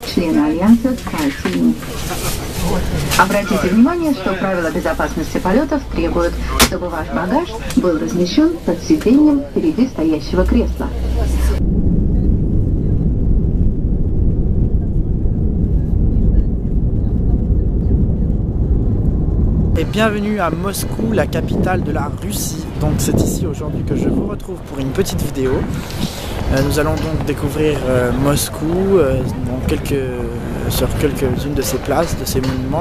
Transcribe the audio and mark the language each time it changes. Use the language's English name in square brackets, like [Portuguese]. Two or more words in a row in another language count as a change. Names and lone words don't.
[Russian] члены Альянса SkyTeam. Обратите внимание, что правила безопасности полетов требуют, чтобы ваш багаж был размещен под сиденьем впереди стоящего кресла. [French] Et bienvenue à Moscou, la capitale de la Russie. Donc c'est ici aujourd'hui que je vous retrouve pour une petite vidéo. Nous allons donc découvrir Moscou sur quelques-unes de ses places, de ses monuments.